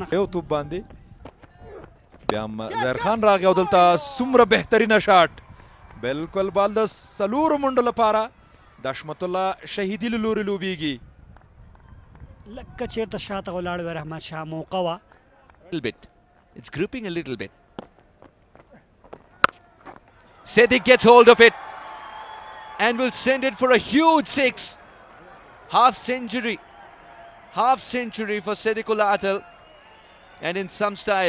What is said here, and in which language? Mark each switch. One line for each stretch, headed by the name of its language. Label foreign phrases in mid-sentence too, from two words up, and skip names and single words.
Pashto: یو توپ باندې بیا هم ظاهر خان راغی او دلته څومره بهترینه شاټ بالکل بال د څلورو منډو لپاره د حشمت الله شهیدي له لورې لوبیږي لکه چېرته شاته ولاړ وی رحمت شاه موقع وه
English: little bit. It's gripping a little bit. Sadiq gets hold of it and will send it for a huge six. Half century. Half century for Sadiqullah Atal. And in some style.